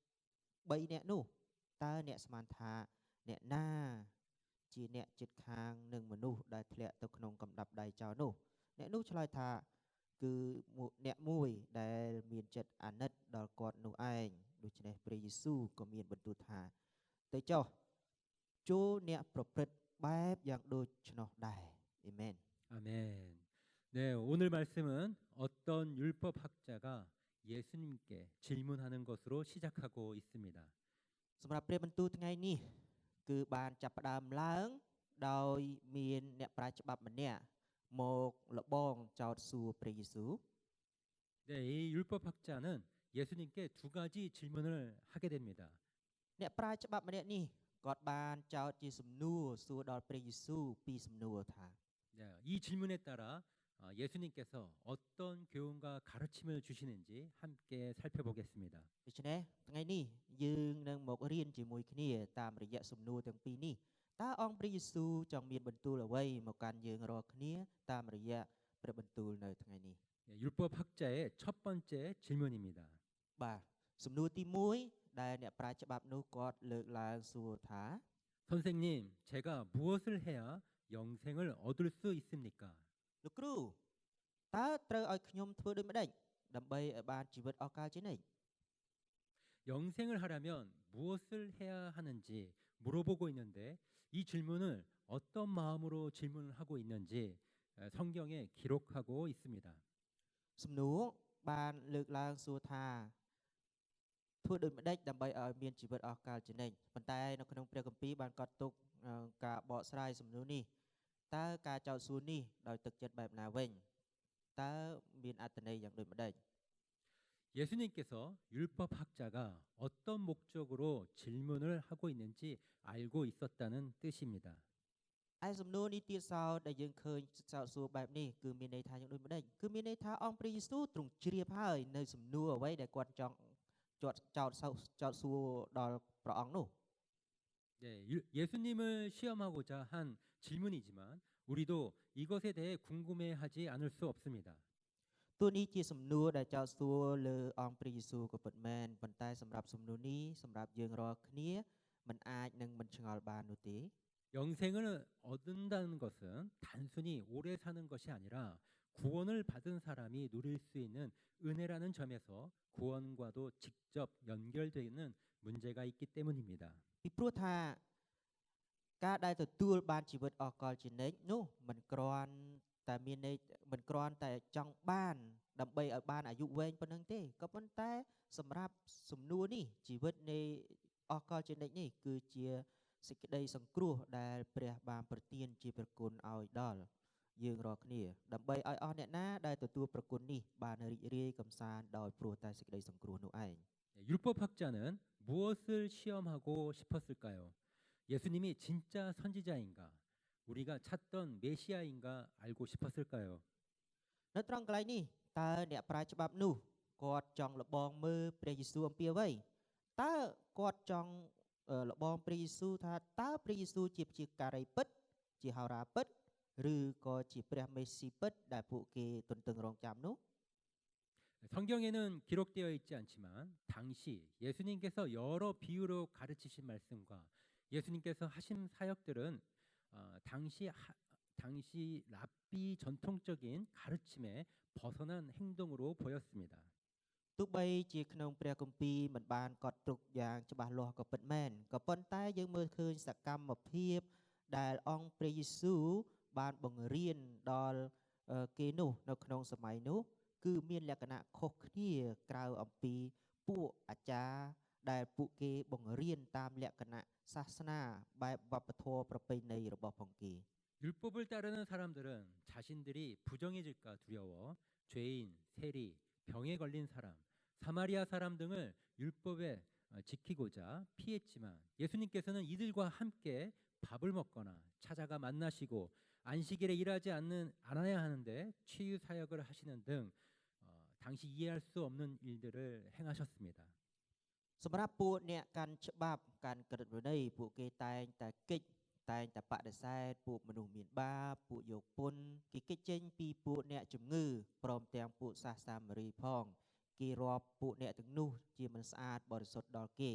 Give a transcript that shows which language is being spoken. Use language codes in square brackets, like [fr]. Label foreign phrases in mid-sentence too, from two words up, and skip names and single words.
[km] 3 អ្នកនោះតើអ្នកស្មានថាអ្នកណាជាអ្នកចិត្តខាងនឹងមនុស្សដែលធ្លាក់ទៅក្នុងកំដាប់ដៃចោលនោះអ្នកនោះឆ្លើយថាគឺអ្នកមួយដែលមានចិត្តអាណិតដល់គាត់នោះឯងដូច្នេះព្រះយេស៊ូវក៏មានបន្ទូលថាទៅចុះចូលអ្នកប្រព្រឹត្តបែបយ៉ាងដូច្នោះដែរអេមែន [ko] 아멘. 네, 오늘 말씀은 어떤 율법 학자가 예수님께 질문하는 것으로 시작하고 있습니다. [km] សម្រាប់ព្រះបន្ទូលថ្ងៃនេះគឺបានចាប់ផ្ដើមឡើងដោយមានអ្នកប្រាជ្ញច្បាប់ម្នាក់មកលបងចោទសួរព្រះយេស៊ូវ [ko] 네, 이 율법 학자는 예수님께 두 가지 질문을 하게 됩니다. [km] អ្នកប្រាជ្ញច្បាប់ម្នាក់នេះគាត់បានចោទជាសំណួរសួរដល់ព្រះយេស៊ូវពីរសំណួរថា [ko] 네, 이 질문에 따라 예수님께서 어떤 교훈과 가르침을 주시는지 함께 살펴보겠습니다. [km] ដូច្នេះថ្ងៃនេះយើងនឹងមករៀនជាមួយគ្នាតាមរយៈសំណួរទាំងពីរនេះតើអង្គព្រះយេស៊ូវចង់មានបន្ទូលអ្វីមកកាន់យើងរាល់គ្នាតាមរយៈព្រះបន្ទូលនៅថ្ងៃនេះ [ko] 네, 율법 학자의 첫 번째 질문입니다. [km] បាទសំណួរទី1ដែលអ្នកប្រាជ្ញច្បាប់នោះគាត់លើកឡើងសួរថា [ko] 선생님, 제가 무엇을 해야 영생을 얻을 수 있습니까? [km] លោកគ្រូតើត្រូវឲ្យខ្ញុំធ្វើដូចម្ដេចដើម្បីឲ្យបានជីវិតអស់កលជានិច្ច [ko] 영생을 하려면 무엇을 해야 하는지 물어보고 있는데 이 질문을 어떤 마음으로 질문을 하고 있는지 성경에 기록하고 있습니다. [km] សំណួរបានលើកឡើងសួរថាធ្វើដូចម្ដេចដើម្បីឲ្យមានជីវិតអស់កលជានិច្ចប៉ុន្តែនៅក្នុងព្រះគម្ពីរបានកត់ទុកការបកស្រាយសំណួរនេះតើការចោទសួរនេះដោយទឹកចិត្តបែបណាវិញតើមានអត្ថន័យយ៉ាងដូចម្ដេច [ko] 예수님께서 율법 학자가 어떤 목적으로 질문을 하고 있는지 알고 있었다는 뜻입니다. [km] ឯសំណួរនេះទៀតសោតដែលយើងឃើញចោទសួរបែបនេះគឺមានន័យថាយ៉ាងដូចម្ដេចគឺមានន័យថាអង្គព្រះយេស៊ូវទ្រង់ជ្រាបហើយនៅសំណួរអ្វីដែលគាត់ចង់ចោទសួរដល់ព្រះអង្គនោះ [ko] 네, 예수님을 시험하고자 한 질문이지만 우리도 이것에 대해 궁금해하지 않을 수 없습니다. [km] តួនេះជាសំណួរដែលចោទសួរលើអង្គព្រះយេស៊ូវក៏ពិតមែនប៉ុន្តែសម្រាប់សំណួរនេះសម្រាប់យើងរាល់គ្នាมันអាចនឹងមិនឆ្ងល់បាននោះទេ [ko] 영생을 얻는다는 것은 단순히 오래 사는 것이 아니라 구원을 받은 사람이 누릴 수 있는 은혜라는 점에서 구원과도 직접 연결되는 문제가 있기 때문입니다. [km] ពីព្រោះថាការដែលទទួលបានជីវិតអស់កលជានិច្ចនោះមិនគ្រាន់តែមានន័យមិនគ្រាន់តែចង់បានដើម្បីឲ្យបានអាយុវែងប៉ុណ្ណឹងទេក៏ប៉ុន្តែសម្រាប់សំណួរនេះជីវិតនៃអស់កលជានិច្ចនេះគឺជាសេចក្តីសង្គ្រោះដែលព្រះបានប្រទានជាប្រគុណឲ្យដល់យើងរាល់គ្នាដើម្បីឲ្យអស់អ្នកណាដែលទទួលប្រគុណនេះបានរីករាយកំសាន្តដោយព្រោះតែសេចក្តីសង្គ្រោះនោះឯង [ko] 율법 학자는 무엇을 시험하고 싶었을까요? 예수님이 진짜 선지자인가? 우리가 찾던 메시아인가 알고 싶었을까요? [km] នៅត្រង់កន្លែងនេះតើអ្នកប្រាជ្ញច្បាប់នោះគាត់ចង់លបងមើលព្រះយេស៊ូវអំពីអ្វីតើគាត់ចង់លបងព្រះយេស៊ូវថាតើព្រះយេស៊ូវជាព្យាការីពិតជាហោរាពិតឬក៏ជាព្រះមេស៊ីពិតដែលពួកគេទន្ទឹងរង់ចាំនោះ [ko] 성경에는 기록되어 있지 않지만 당시 예수님께서 여러 비유로 가르치신 말씀과 예수님께서 하신 사역들은 당시 랍비 전통적인 가르침에 벗어난 행동으로 보였습니다. [km] ទោះបីជាក្នុងព្រះគម្ពីរមិនបានកត់ទុកយ៉ាងច្បាស់លាស់ក៏ពិតមែនក៏ប៉ុន្តែយើងមើលឃើញសកម្មភាពដែលអង្គព្រះយេស៊ូវបានបង្រៀនដល់គេនោះនៅក្នុងសម័យនោះគឺមានលក្ខណៈខុសគ្នាក្រៅអំពីពួកអាចារ្យដែលពួកគេបង្រៀនតាមលក្ខណៈសាសនាបែបវប្បធម៌ប្រពៃណីរបស់ផងគេ [ko] 율법을 따르는 사람들은 자신들이 부정해질까 두려워 죄인, 세리, 병에 걸린 사람, 사마리아 사람 등을 율법에 지키고자 피했지만 예수님께서는 이들과 함께 밥을 먹거나 찾아가 만나시고 안식일에 일하지 않아야 하는데 치유 사역을 하시는 등 당시 이해할 수 없는 일들을 행하셨습니다. [km] សម្រាប់ពួកអ្នកកាន់ច្បាប់កាន់ក្រឹតវិន័យពួកគេតែងតែកិច្ចតែងតែបដិសេធពួកមនុស្សមានបាបពួកយកពន្ធគេកិច្ចចេញពី ពួកអ្នកជំងឺព្រមទាំងពួកសាសសាមារីផងគេរាប់ពួកអ្នកទាំងនោះជាមិនស្អាតបរិសុទ្ធដល់គេ